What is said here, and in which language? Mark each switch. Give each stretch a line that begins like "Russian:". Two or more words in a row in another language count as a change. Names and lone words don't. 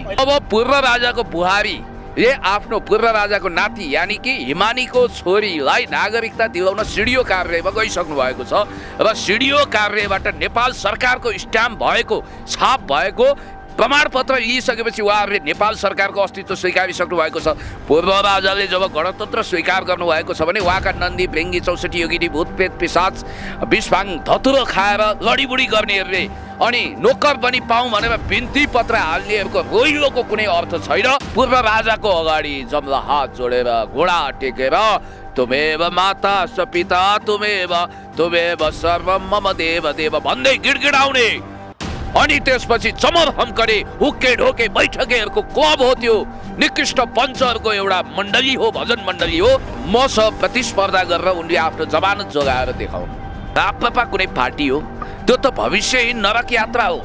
Nepali: अब पूर्व राजाको बुहारीले आफ्नो पूर्व राजाको नाति यानि कि हिमानीको छोरीलाई नागरिकता दिलाउन सिडिओ कार्यालयमा गइसक्नु भएको छ र सिडिओ कार्यालयबाट नेपाल सरकारको स्ट्याम्प भएको, छाप भएको प्रमाणपत्र लिइसकेपछि उहाँहरूले नेपाल सरकारको अस्तित्व स्वीकारिसक्नु भएको छ। पूर्व राजाले जब गणतन्त्र स्वीकार गर्नुभएको छ भने उहाँका नन्दी, भृङ्गी, 64 योगिनी, भूतप्रेत, पिशाच, विषभाङ, धतुरो खाएर लडीबुडी गर्नेहरूले अनि नोकर पनि पाऊँ भनेर बिन्ती पत्र हाल्नेहरूको रोइलोको कुनै अर्थ छैन। पूर्व राजाको अगाडि जम्ला हात जोडेर घोडा टेकेर
Sanskrit: तुमेव माता स पिता तुमेव सर्वम मम देव देव
Nepali: भन्दै गिडगिडाउने अनि त्यसपछि चमर हम्कने हुक्के ढोके बैठकेहरूको क्लब हो। त्यो निकृष्ट पञ्चहरूको एउटा मण्डली हो, भजन मण्डली हो। मसँग प्रतिस्पर्धा गरेर उनले आफ्नो जमानत जोगाएर देखाउनु। राप्रपा कुनै पार्टी हो, त्यो त भविष्यहीन नरक यात्रा हो।